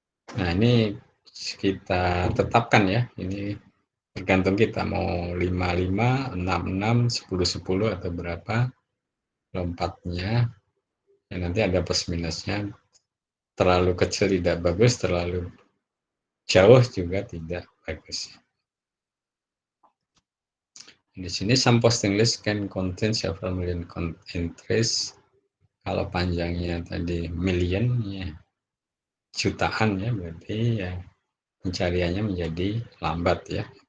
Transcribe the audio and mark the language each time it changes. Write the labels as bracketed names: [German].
[Indonesian] Nah, ini kita tetapkan ya, ini tergantung kita mau 55, 66, 10, 10 atau berapa lompatnya. Ya, nanti ada plus minusnya. Terlalu kecil tidak bagus, terlalu jauh juga tidak bagus. Di sini [English] some posting list can contain several million entries. [Indonesian] Kalau panjangnya tadi million ya, jutaan ya, berarti ya pencariannya menjadi lambat ya.